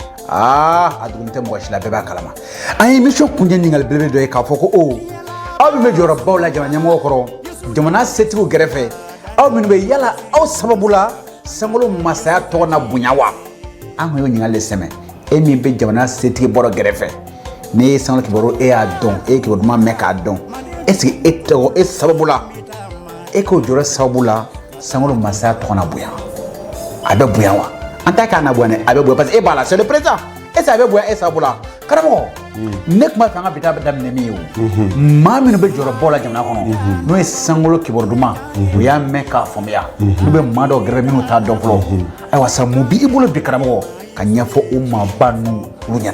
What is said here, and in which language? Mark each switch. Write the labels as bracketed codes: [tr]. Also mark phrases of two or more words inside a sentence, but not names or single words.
[bm] a duguni tɛ mɔgɔ si la bɛɛ b'a kalama an ye émission kuncɛ ɲininkali belebele dɔ ye k'a fɔ ko aw min bɛ jɔyɔrɔbaw la jamana ɲɛmɔgɔw kɔrɔ jamana setigiw kɛrɛfɛ aw minnu bɛ yala aw sababu la Sangolo masaya tɔgɔ na bonya wa an kun y'o ɲininkali de sɛmɛ e min bɛ jamana setigi bɔrɔ kɛrɛfɛ ne ye Sangolo kibaru e y'a dɔn e ye kibaru duman mɛn k'a dɔn [fr] est-ce que [bm] e tɔgɔ e sababu la e k'o jɔyɔrɔ sababu la Sangolo masaya tɔgɔ na bonya a bɛ bonya wa an t'a k'a na bonya dɛ a bɛ bonya [fr] parce que [bm] e b'a la [fr] c'est le président est-ce que [bm] a bɛ bonya e sababu la karamɔgɔ ne kuma fɛ an ka bi taa daminɛ min ye o maa minnu bɛ jɔyɔrɔbaw la jamana kɔnɔ n'o ye Sangolo kibaru duman o y'a mɛn k'a faamuya n'u bɛ maa dɔw gɛrɛ minnu t'a dɔn fɔlɔ ayiwa sa mun b'i bolo bi karamɔgɔ ka ɲɛfɔ o maaba ninnu olu ɲɛna